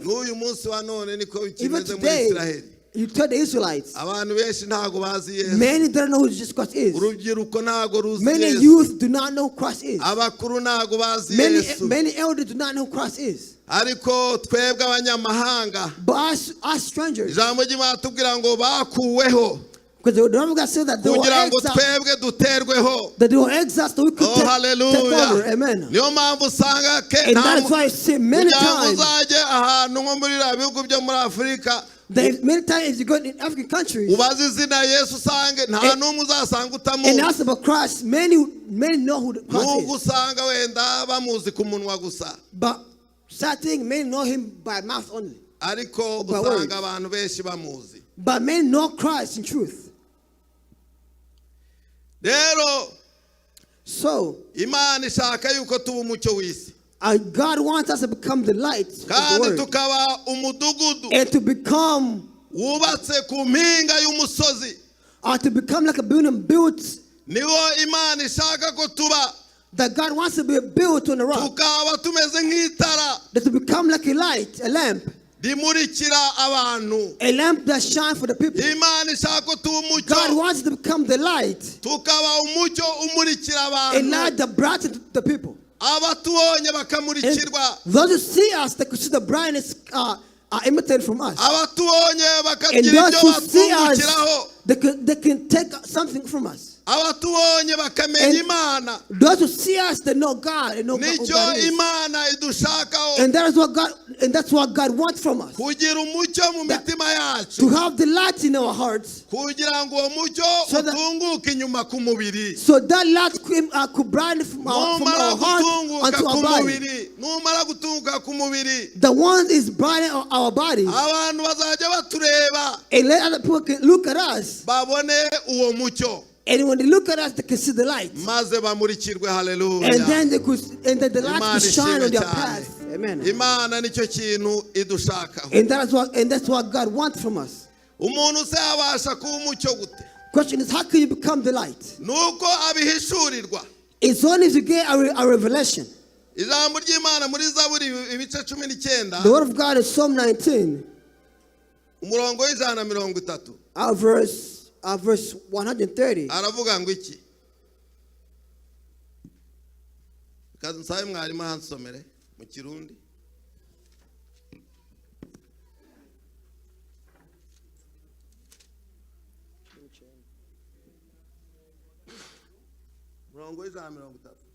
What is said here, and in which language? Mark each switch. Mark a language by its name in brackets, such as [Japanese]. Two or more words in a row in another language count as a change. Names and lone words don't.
[English] Even today, you tell the Israelites, many don't know who Jesus Christ is. Many youth do not know who Christ is. Many elders do not know who Christ is. But us strangers, Because the word of God says that they will [Kinyarwanda] kugira ngo [English] exalt. [Kinyarwanda] twebwe duterweho. [English] That they will exalt so we could take over. Hallelujah. Amen. [Kinyarwanda] Niyo mpamvu usanga [English] And that's why I say many times. [Kinyarwanda] uzajye ahantu nko muri bihugu byo muri Afurika. [English] Many times you go in African countries. [Kinyarwanda] Ubaze izina Yesu usange nta n'umwe uzasanga utamuzi. [English] And ask about Christ, many know who Christ is. [Kinyarwanda] Nubwo usanga wenda bamuzi ku munwa gusa. [English] But certain many know him by mouth only. [Kinyarwanda] Ariko usanga abantu benshi bamuzi. [English] But many know Christ in truth. [Kinyarwanda] Rero [English] so [Kinyarwanda] Imana ishaka yuko tuba umucyo w'isi. [English] God wants us to become the light of the [Kinyarwanda] Kandi [English] world. [Kinyarwanda] tukaba umudugudu. [English] And to become [Kinyarwanda] wubatse ku mpinga y'umusozi. [English] Or to become like a building built. [Kinyarwanda] Niwo Imana ishaka ko tuba. [English] That God wants to be built on a rock. [Kinyarwanda] Tukaba tumeze nk'itara. [English] That to become like a light, a lamp. [Kinyarwanda] Rimurikira abantu. [English] A lamp that shines for the people. [Kinyarwanda] Imana ishaka ko tuba umucyo. [English] God wants to become the light. [Kinyarwanda] Tukaba umucyo umurikira abantu. [English] A light that brightens the people. [Kinyarwanda] Abatubonye bakamurikirwa. [English] Those who see us, they could see the brightness are imitated from us. [Kinyarwanda] Abatubonye bakagira [English] and those [Kinyarwanda] ibyo [English] who see us, [Kinyarwanda] batwungukiraho. [English] they can take something from us. [Kinyarwanda] Abatubonye bakamenya Imana. [English] Those who see us, they know God and know [Kinyarwanda] Nicyo [English] God is. [Kinyarwanda] Imana idushakaho. [English] And that's what God wants from us. [Kinyarwanda] Kugira umucyo mu mitima yacu. [English] To have the light in our hearts. [Kinyarwanda] Kugira ngo uwo mucyo utunguke inyuma ku mubiri. [English] So that light could brighten from our heart onto our body. [Kinyarwanda] Numara gutunguka ku mubiri. [English] The one is brightening our bodies. [Kinyarwanda] Abantu bazajya batureba. [English] And let other people look at us. [Kinyarwanda] Babone uwo mucyo. [English] And when they look at us, they can see the light. [Kinyarwanda] Maze bamurikirwe, hallelujah. [English] And then the light will shine on their path. Amen. [Kinyarwanda] Imana nicyo kintu idushakaho. [English] And that's what God wants from us. [Kinyarwanda] Umuntu se abasha kuba umucyo gute? [English] Question is, how can you become the light? [Kinyarwanda] Nuko abihishurirwa. [English] It's only if you get a revelation. [Kinyarwanda] Ijambo ry'Imana muri Zaburi ibice 19. [English] The word of God is Psalm 19. [Kinyarwanda] Umurongo w'130. [English] Verse 130. [Kinyarwanda] Aravuga ngo iki? Kazi nsabe mwarimu hansomere mu Kirundi. Umurongo w'130.